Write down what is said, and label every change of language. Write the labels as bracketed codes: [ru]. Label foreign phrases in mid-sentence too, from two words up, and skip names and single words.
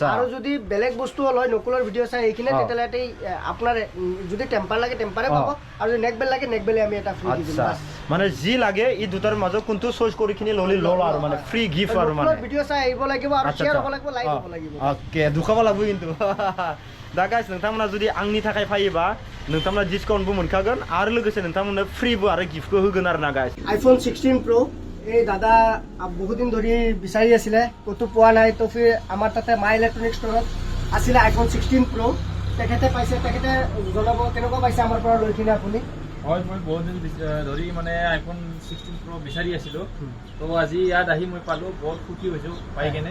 [as] আৰু যদি বেলেগ বস্তু হ'ল হয় নকুলৰ ভিডিঅ' চাই এইখিনি তেতিয়াহ'লে আপোনাৰ যদি টেম্পাৰ লাগে টেম্পাৰে পাব, আৰু যদি নেকবেল লাগে নেকবেলে আমি এটা ফ্ৰী দি দিম। মানে যি লাগে এই দুটাৰ মাজত কোনটো চইচ কৰি কিনি ললি লল আৰু মানে [en] free gift [as] আৰু মানে ভিডিঅ' চাই আহিব লাগিব আৰু শেয়াৰ হ'ব লাগিব, লাইক হ'ব লাগিব। ওকে দুখাব লাগিব কিন্তু [brx] दा गाइस नोंथांमोना जुदि आंनि थाखाय फायोबा नोंथांमोना डिसकाउन्टबो मोनखागोन आरो लोगोसे नोंथांमोननो फ्रीबो आरो गिफ्टबो होगोन आरो ना गाइस। [as] iPhone 16 Pro এই দাদা বহুত দিন ধৰি বিচাৰি আছিলে, কতো পোৱা নাই। [hi] तो फिर [as] আমাৰ তাতে মাই ইলেক্ট্ৰনিক ষ্টৰত আছিলে iPhone 16 Pro। তেখেতে পাইছে, তেখেতে জনাব কেনেকুৱা পাইছে আমাৰ পৰা লৈ কিনে আপুনি। হয় মই বহুত দিন ধৰি মানে আইফোন 16 Pro বিচাৰি আছিলোঁ তো আজি ইয়াত আহি মই পালোঁ বহুত সুখী হৈছোঁ পাই কেনে